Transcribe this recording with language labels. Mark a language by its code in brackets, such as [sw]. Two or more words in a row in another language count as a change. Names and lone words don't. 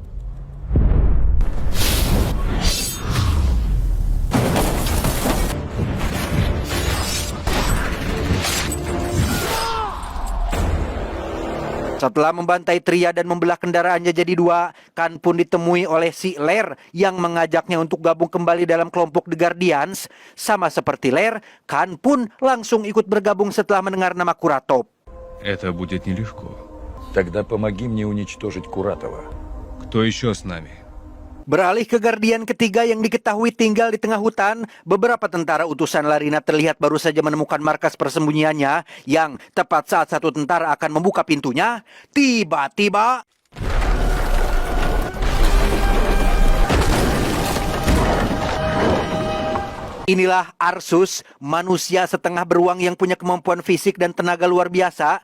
[id] Setelah membantai Tria dan membelah kendaraannya jadi 2, Khan pun ditemui oleh si Ler yang mengajaknya untuk gabung kembali dalam kelompok The Guardians. Sama seperti Ler, Khan pun langsung ikut bergabung setelah mendengar nama Kuratov. [ru] Это будет нелегко. Тогда помоги мне уничтожить Куратова. Кто еще с нами? [id] Beralih ke Guardian ketiga yang diketahui tinggal di tengah hutan, beberapa tentara utusan Larina terlihat baru saja menemukan markas persembunyiannya yang tepat saat satu tentara akan membuka pintunya, tiba-tiba inilah Arsus, manusia setengah beruang yang punya kemampuan fisik dan tenaga luar biasa.